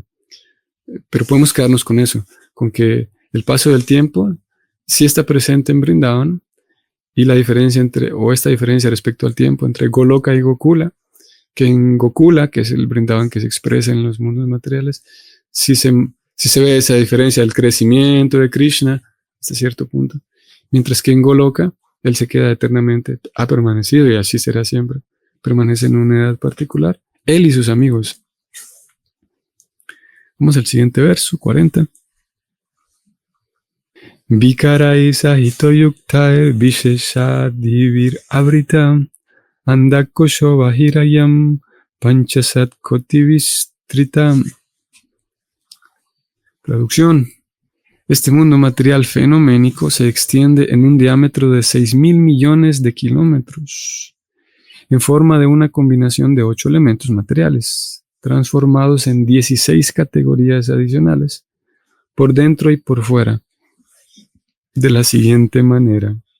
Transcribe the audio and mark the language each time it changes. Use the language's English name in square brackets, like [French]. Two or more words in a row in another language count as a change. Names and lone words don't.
[Spanish] Pero podemos quedarnos con eso, con que el paso del tiempo sí está presente en Vrindavan, y esta diferencia respecto al tiempo entre Goloka y Gokula, que en Gokula, que es el Vrindavan que se expresa en los mundos materiales, sí se ve esa diferencia del crecimiento de Krishna hasta cierto punto, mientras que en Goloka él se queda eternamente, ha permanecido y así será siempre, permanece en una edad particular, él y sus amigos. Vamos al siguiente verso, 40. [Sanskrit] विकारैः सहितो युक्तैः विशेषादिभिर् आवृतम् अण्डकोशो बहिरयं पञ्चाशत् कोटिविस्तृतम्. [Spanish] Traducción. Este mundo material fenoménico se extiende en un diámetro de 6.000 millones de kilómetros, en forma de una combinación de 8 elementos materiales, transformados en 16 categorías adicionales, por dentro y por fuera, de la siguiente manera.